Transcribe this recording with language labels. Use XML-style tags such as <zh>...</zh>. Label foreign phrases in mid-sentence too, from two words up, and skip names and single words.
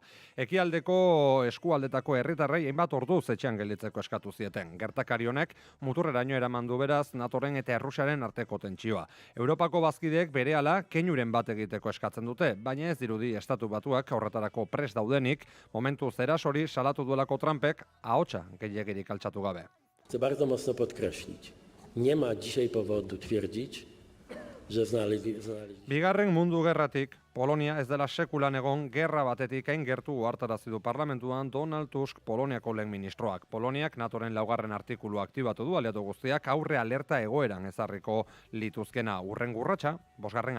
<eu>Ekialdeko eskualdetako herritarrei hainbat orduz etxean gelditzeko eskatu zieten. Gertakari honek muturreraino eraman du beraz NATOren eta Errusiaren arteko tentsioa. Europako bazkideek berehala keinuren bat egiteko eskatzen dute, baina ez dirudi Estatu Batuak horretarako prest daudenik, momentu erasori salatu duelako Trumpek ahotsa gehiegirik altxatu gabe.</eu> <pl>Chcę bardzo mocno podkreślić. Nie ma dzisiaj powodu twierdzić, że</pl> <eu>Bigarren mundu gerratik Polonia ez dela sekulan egon gerra batetik hain gertu ohartarazi du parlamentuan Donald Tusk Poloniako lehen ministroak. Poloniak NATOren 2. artikulua aktibatu du aliatu guztiak aurre alerta egoeran ezarriko lituzkena. Hurrengo urratsa, 5.</eu>